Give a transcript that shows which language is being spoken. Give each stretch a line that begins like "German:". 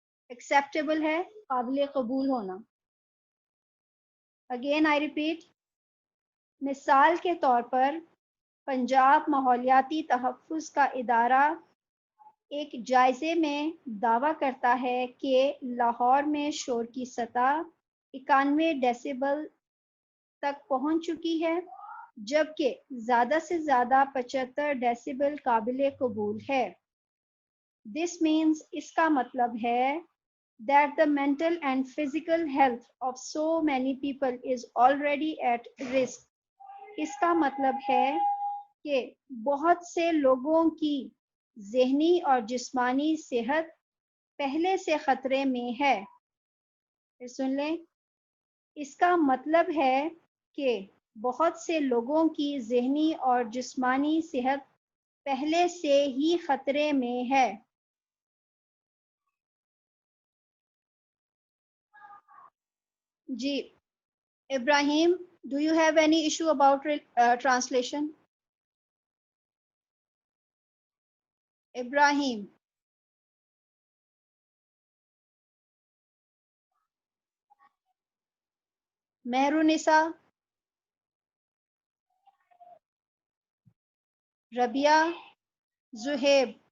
Urdu: Acceptable ہے, قابل قبول ہونا.
English: Again I repeat,
Urdu: مثال کے طور پر, پنجاب ماحولیاتی تحفظ کا ادارہ ایک جائزے میں دعویٰ کرتا ہے کہ لاہور میں شور کی سطح 91 ڈیسیبل تک پہنچ چکی ہے, جبکہ زیادہ سے زیادہ 75 ڈیسیبل قابل قبول ہے.
English: This means,
Urdu: اس کا مطلب ہے
English: that the mental and physical health of so many people is already at risk.
Urdu: اس کا مطلب ہے کہ بہت سے لوگوں کی ذہنی اور جسمانی صحت پہلے سے خطرے میں ہے. پھر سن لیں. اس کا مطلب ہے کہ بہت سے لوگوں کی ذہنی اور جسمانی صحت پہلے سے ہی خطرے میں ہے.
English: جی Ibrahim, do you have any issue about translation? Ibrahim, Mehrunnisa, Rabia, Zohaib.